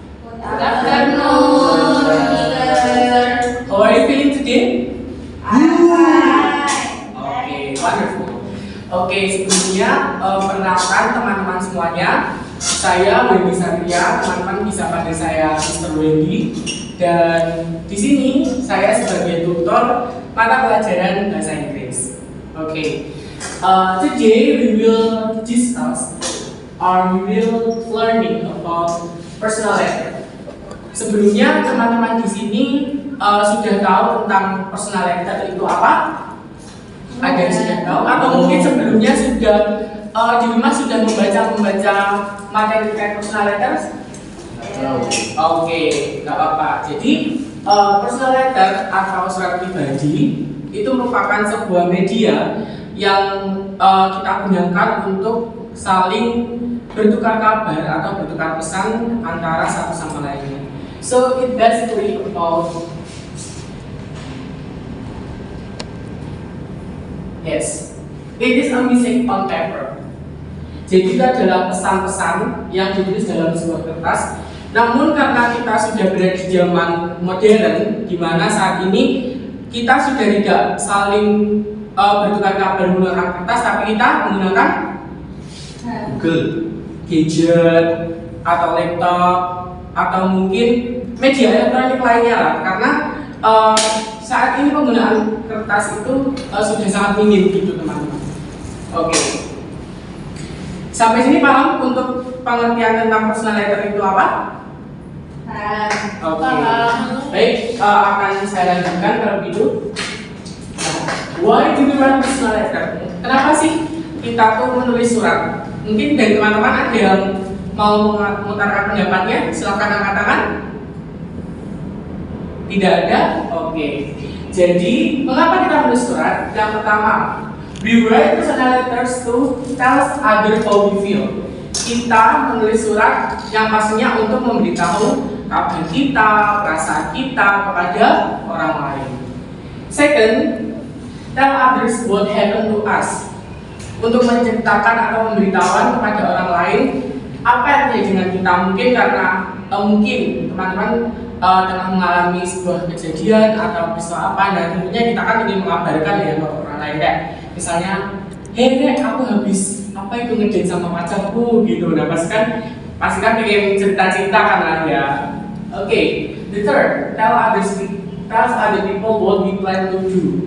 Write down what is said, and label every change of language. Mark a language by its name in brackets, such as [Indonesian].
[English] Good afternoon, teacher. How are you feeling today? Okay, wonderful. [Indonesian] Oke, sebelumnya perkenalkan teman-teman semuanya. Saya Wendy Satria, teman-teman bisa panggil saya Mr. Wendy. Dan di sini saya sebagai tutor mata pelajaran bahasa Inggris. [English] Oke, today we will discuss or we will learning about personal letter. [Indonesian] Sebelumnya teman-teman di sini sudah tahu tentang personal letter itu apa? Ada yang sudah tahu atau mungkin sebelumnya sudah di rumah sudah membaca materi terkait personal letters? Oke, nggak apa-apa. Jadi personal letter atau surat pribadi itu merupakan sebuah media yang kita gunakan untuk saling bertukar kabar atau bertukar pesan antara satu sama lainnya. [English] So it basically about yes, it is a message on paper. [Indonesian] Jadi itu adalah pesan-pesan yang ditulis dalam sebuah kertas. Namun karena kita sudah berada di zaman modern, di mana saat ini kita sudah tidak saling bertukar kabar menggunakan kertas, tapi kita menggunakan Google, gadget, atau laptop, atau mungkin media elektronik lainnya lah. Karena saat ini penggunaan kertas itu sudah sangat minim gitu teman-teman. Oke. Sampai sini paham untuk pengertian tentang personal letter itu apa? Oke. Baik, akan saya lanjutkan kalau begitu. [English] Why do we write personal letter? [Indonesian] Kenapa sih kita tuh menulis surat? Mungkin dari teman-teman ada yang mau mengutarakan pendapatnya, silakan angkat tangan. Tidak ada? Oke. Jadi, mengapa kita menulis surat? Yang pertama, [English] we write personal letters to tell other how we feel. [Indonesian] Kita menulis surat yang pastinya untuk memberitahu kabar kita, perasaan kita kepada orang lain. [English] Second, tell others what happened to us. [Indonesian] Untuk menceritakan atau memberitahuan kepada orang lain apa yang terjadi dengan kita. Mungkin karena mungkin teman-teman tengah mengalami sebuah kejadian atau peristiwa apa, dan tentunya kita kan ingin mengabarkan ya ke orang lain, kayak misalnya, hey Rek, aku habis apa itu ngedate sama pacarku gitu. Nah pasti kan pengen cerita-cerita kan lah ya. [English] Oke, the third, tell other people what we plan to do.